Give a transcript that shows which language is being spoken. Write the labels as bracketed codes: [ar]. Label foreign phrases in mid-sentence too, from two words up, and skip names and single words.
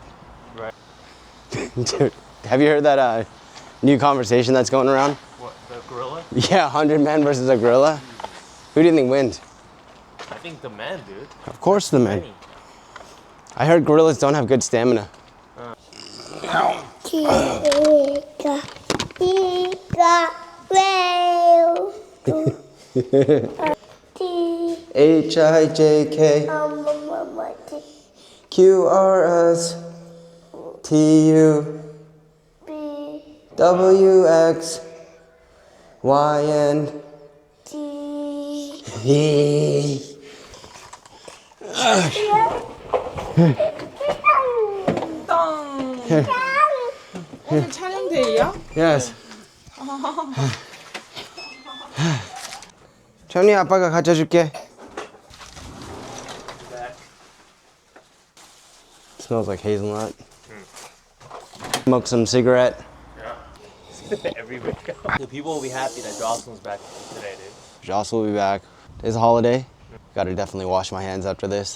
[en] Right. Dude, have you heard that new conversation that's going around? What, the gorilla? Yeah, 100 men versus a gorilla. Who do you think wins? I think the man, dude. Of course the men. Many. I heard gorillas don't have good stamina. H-I-J-K Q-R-S-T-U-W-X-Y-N-E. [ko] 오늘 촬영데이야? [en] Yes. [ko] 천이 아빠가 가져줄게. [en] Smells like hazelnut. Smoke some cigarette. Yeah. Everywhere. The people will be happy that Jocelyn's back today, dude. Joss will be back. It's a holiday. Gotta definitely wash my hands after this.